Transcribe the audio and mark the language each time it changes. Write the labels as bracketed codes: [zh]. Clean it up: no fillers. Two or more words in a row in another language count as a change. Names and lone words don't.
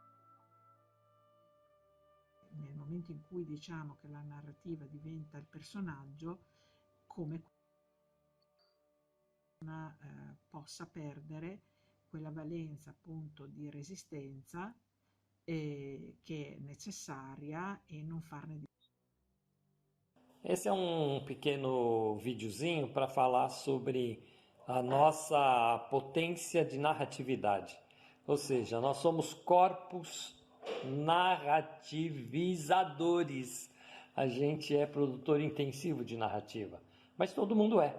[it] nel momento in cui diciamo che la narrativa diventa il personaggio, come possa perdere quella valenza appunto di resistenza che è necessaria e non farne di. [pt] Esse é um pequeno videozinho para falar sobre a nossa potência de narratividade. Ou seja, nós somos corpos narrativizadores. A gente é produtor intensivo de narrativa, mas todo mundo é.